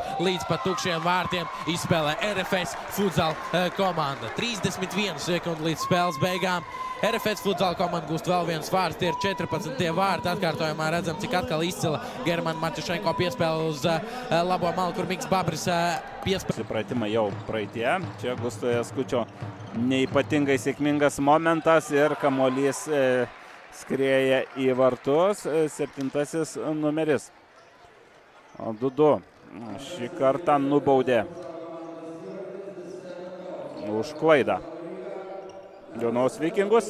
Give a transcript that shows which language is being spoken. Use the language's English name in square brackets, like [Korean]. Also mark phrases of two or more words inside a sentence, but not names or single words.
[Latvian] Līdz pat tukšiem vārtiem izspēlē RFS futsala komanda. 31 sekundi līdz spēles beigām. RFS futsala komanda gūst vēl viens vārds. Tie ir 14 vārti. Atkārtojumā redzam, cik atkal izcila Germana Martišenko piespēle uz labo malu, kur Miks Babris piespēle. [Lithuanian] Pratimai jau praeitie. Čia Gusto Jaskučio neipatingai sėkmingas momentas ir kamuolys skrieja į vartus, 7 numeris. Dudu šį kartą nubaudė už klaidą Jonavos Vikingus.